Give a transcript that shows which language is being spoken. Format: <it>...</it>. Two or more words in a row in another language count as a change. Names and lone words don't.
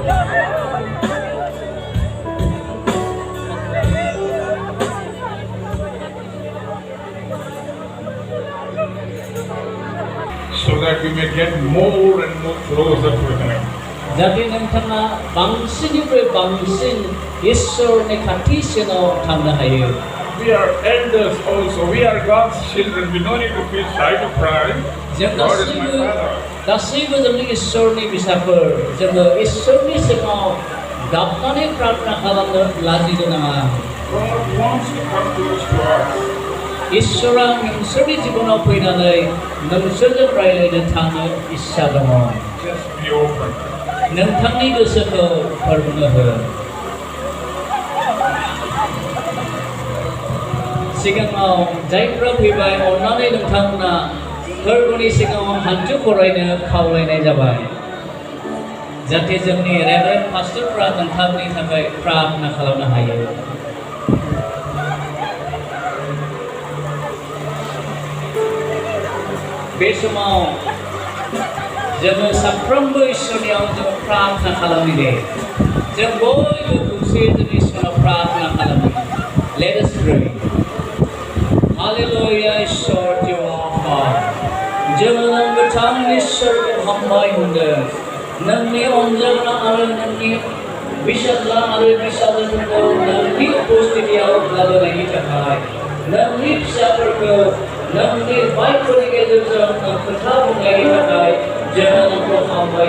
<en>so that we may get more and more closer to Him.</en> <brx>जाहाथे नोंथाङा बांसिननिफ्राय बांसिन इसोरनि खाथिसिनाव थांनो हायो</brx> <en>We are elders also. We are God's children. We don't need to feel shy to pray. God is my Father.</en> <brx>गासैबो जोंनि इसोरनि फिसाफोर जोङो इसोरनि सिगाङाव गाबनानै प्रार्थना खालामनो लाजिनो नाङा</brx> <en>God wants to come close to us.</en> <brx>इसोरा नोंसोरनि जिबनाव फैनानै नोंसोरजों रायज्लायनो थांनो इस्सा दङ</brx> <en>Just be open.</en> <brx>नोंथांनि गोसोखौ फोरमायनो हो सिगाङाव जायफ्रा फैबाय अन्नानै नोंथांमोना फोरबोनि सिगाङाव हान्थु खरायनो खावलायनाय जाबाय जाहाथे जोंनि रेभारेन्ड पास्टरफ्रा नोंथांनि थाखाय प्रार्थना खालामनो हायो बे समाव जोङो साफ्रोमबो इसोरनियाव जों प्रार्थना खालामो दे जों बयबो खौसे जों इसोरनाव प्रार्थना खालामो</brx> <en>Let us pray.</en> <brx>Hallelujah, इसोर जिउआ जोङो गोथां इसोरखौ हामबाय होनदों नोंनि अनजाग्रा आरो नोंनि बिसाज्ला आरो बिसाजोफोरखौ नोंनि उपस्थितियाव लाबोनायनि थाखाय नोंनि फिसाफोरखौ नोंनि बाइफोरनि गेजेरजों खोथा बुंनायनि थाखाय जोङो नोंखौ हामबाय</brx>